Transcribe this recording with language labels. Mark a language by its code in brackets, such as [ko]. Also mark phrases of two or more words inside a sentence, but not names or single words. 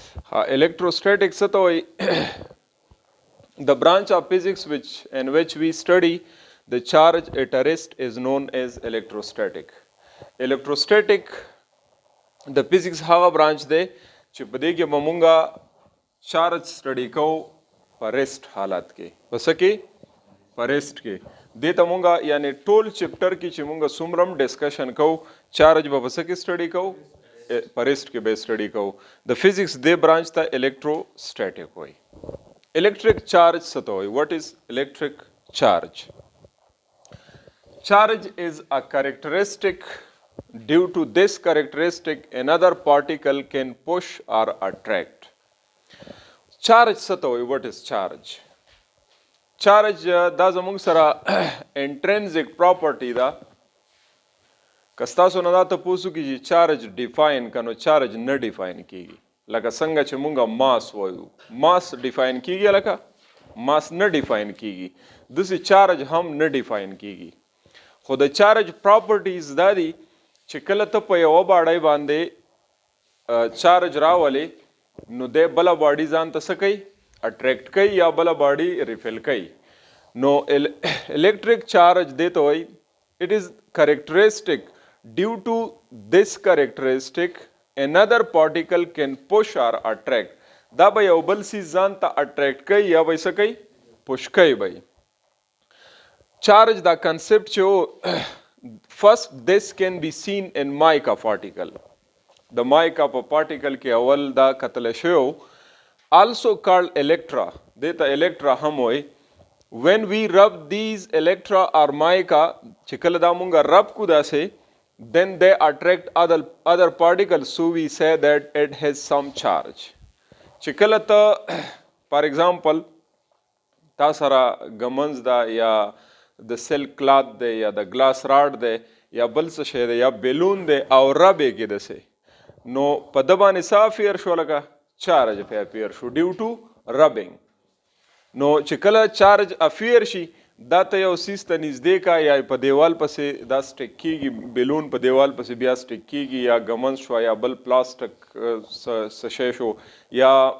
[en] Electrostatic [ps] څه ته وایي [en] the branch of physics in which we study the charge at a rest is known as electrostatic. [ps] Electrostatic د physics هغه برانچ دی چې په دې کې به مونږه [en] charge study [ps] کوو په ریسټ حالت کې په څه کې په ریسټ کې دې ته مونږه یعنی ټول چپټر کې چې مونږه څومره ډسکشن کوو چارج به په څه کې سټډي کوو په ریسټ کې به سټډي کوو د فزیکس دې برانچ ته electrostatic وایي. [en] Electric charge [ps] څه ته وایي [en] what is electric charge? Charge is a characteristic. Due to this characteristic, another particle can push or attract. [ps] Charge څه ته وایي [en] what is charge? Charge [ps] دا زموږ سره [en] intrinsic property [ps] ده. که ستاسو نه دا تپوس وکړي چې [en] charge define [ps] که نو چارج نه ډیفاین کیږي لکه څنګه چې مونږ ماس وایو [en] mass define [ps] کیږي لکه ماس نه ډیفاین کیږي داسې چارج هم نه ډیفاین کیږي خو د [en] charge properties [ps] دا دي چې کله ته په یوه باډۍ باندې چارج راولې نو دی بله باډي ځان ته څه کوي اټریکټ کوي یا بله باډي ریفیل کوي نو [en] electric charge [ps] دی ته وایي [en] it is characteristic. Due to this characteristic, another particle can push or attract. [ps] دا به یو بل څیز ځان ته اټریکټ کوي یا به یې څه کوي پوش کوي به چارج دا کنسپټ چې و [en] first this can be seen in mica particle. [ps] د mica په particle کې اول دا کتلی شوی [en] also called electra. [ps] دې ته electra هم وایي. [en] When we rub these electra or mica [ps] چې کله دا مونږه رب کو داسې [en] then they attract other particles so we say that it has some charge [ps] چې کله ته [en] for example [ps] تا سره ګمنز دا یا د [en] silk cloth [ps] دی یا د [en] glass rod [ps] دی یا بل څه شی دی یا بیلون دی او رب یې کې داسې نو په ده باندې څه افیر شو لکه چارج پې افیر شو [en] due to rubbing [ps] نو چې کله [en] charge appear [ps] شي دا ته یو سیز ته نږدې کا یا په دیوال پسې دا سټیک کیږي بیلون په دیوال پسې بیا سټیک کیږي یا ګمنز شو یا بل پلاسټک څه شی شو یا